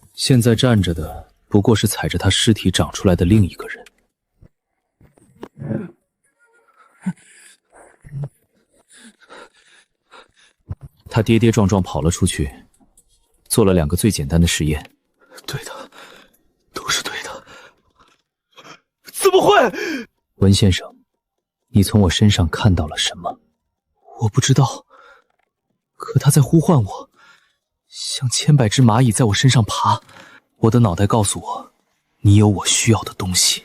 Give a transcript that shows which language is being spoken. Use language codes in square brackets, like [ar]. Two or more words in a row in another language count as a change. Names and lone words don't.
[zh] 現在站着的不過是踩着他屍體長出來的另一個人。他跌跌撞撞跑了出去，做了2個最簡單的實驗。對的，都是對的。怎麼會？文先生，你從我身上看到了什麼？我不知道，可他在呼喚我，像千百隻螞蟻在我身上爬。我的腦袋告訴我，你有我需要的東西。